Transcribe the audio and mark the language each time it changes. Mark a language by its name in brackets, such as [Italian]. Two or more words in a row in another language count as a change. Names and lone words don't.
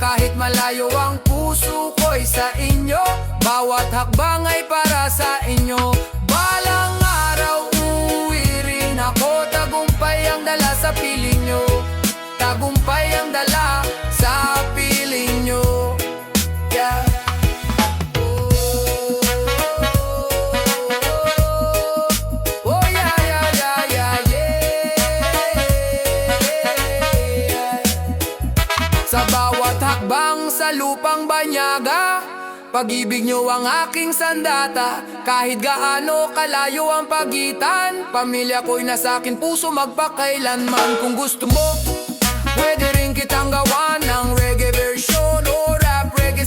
[Filipino] Kahit malayo ang puso ko'y sa inyo, bawat hakbang ay para sa inyo. Balang araw uuwi rin ako, tagumpay ang dala sa piling nyo. Tagumpay ang dala sa piling nyo. Yeah. Oh yeah, yeah, yeah, yeah, yeah. Sa bawat hakbang sa lupang banyaga, pag-ibig nyo ang aking sandata. Kahit gaano kalayo ang pagitan, pamilya ko'y nasa akin puso magpakailanman. Kung gusto mo, pwede rin kitang gawan ng [English] reggae version [Filipino] o rap